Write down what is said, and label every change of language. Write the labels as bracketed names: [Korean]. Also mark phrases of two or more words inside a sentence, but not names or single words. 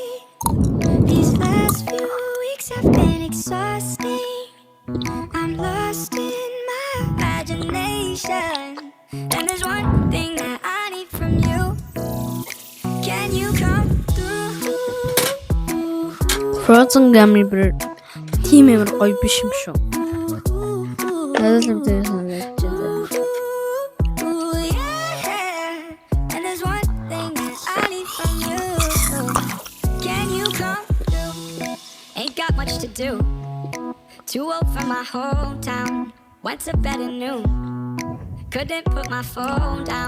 [English] These last few weeks have been exhausting. I'm lost in my imagination, and there's one thing that I need from you. Can you come through? Frozen gummy bear team member [Mongolian] гоё биш юм шүү. Надад л тэр санагдаж байна. [English] And there's one thing that I need from you. Can you come through? Ain't got much to do. Too old for my hometown. Went to bed at noon. Couldn't put my phone down.